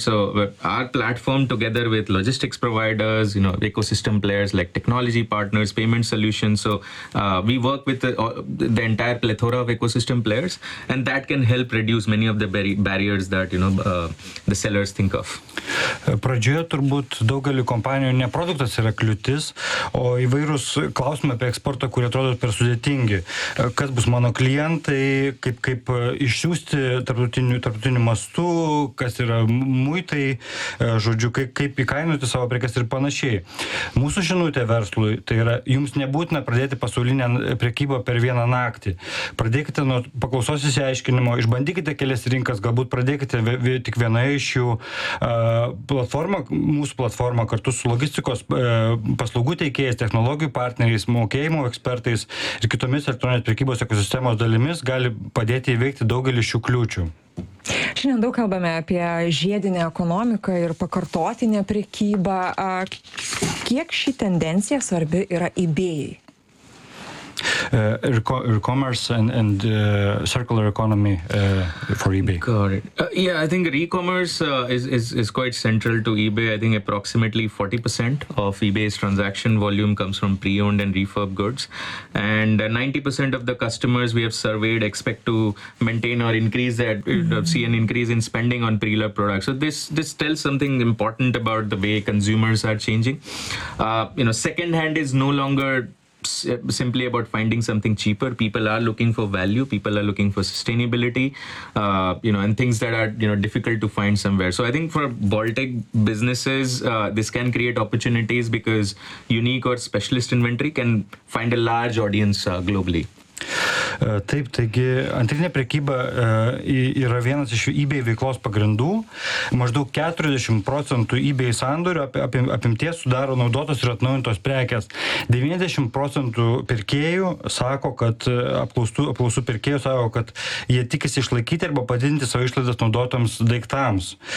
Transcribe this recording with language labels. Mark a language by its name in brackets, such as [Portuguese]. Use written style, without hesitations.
[English] So our platform, together with logistics providers, ecosystem players like technology partners, payment solutions, so we work with the entire plethora of ecosystem players, and that can help reduce many of the barriers that the sellers think of. [Lithuanian] Pradžioje turbūt daugelį kompanijų ne produktas yra kliūtis, o įvairūs klausimai apie eksportą, kurie atrodo per sudėtingi. Kas bus mano klientai, kaip išsiųsti tarptautiniu mastu, kas yra muitai, žodžiu, kaip įkainuoti savo prekes ir panašiai. Mūsų žinutė verslui, tai yra, jums nebūtina pradėti pasaulinę prekybą per vieną naktį. Pradėkite nuo paklausos įsiaiškinimo, išbandykite kelias rinkas, galbūt pradėkite tik vienoje iš jų. Platforma, mūsų platforma kartu su logistikos paslaugų teikėjais, technologijų partneriais, mokėjimo ekspertais ir kitomis elektroninės prekybos ekosistemos dalimis gali padėti įveikti daugelį šių kliūčių. Šiandien daug kalbame apie žiedinę ekonomiką ir pakartotinę prekybą. Kiek ši tendencija svarbi yra eBay? [English] e-commerce and circular economy for eBay. Got it. Yeah, I think e-commerce is quite central to eBay. I think approximately 40% of eBay's transaction volume comes from pre-owned and refurb goods. And 90% of the customers we have surveyed expect to maintain or increase that, see an increase in spending on pre-loved products. So this tells something important about the way consumers are changing. Secondhand is no longer simply about finding something cheaper. People are looking for value. People are looking for sustainability, and things that are, difficult to find somewhere. So I think for Baltic businesses, this can create opportunities because unique or specialist inventory can find a large audience globally. [Lithuanian] Taip, taigi antrinė prekyba yra vienas iš eBay veiklos pagrindų. Maždaug 40% eBay sandorių apimties sudaro naudotos ir atnaujintos prekės. 90% pirkėjų sako, kad apklausų pirkėjų sako, kad jie tikisi išlaikyti arba padidinti savo išlaidas naudotams daiktams.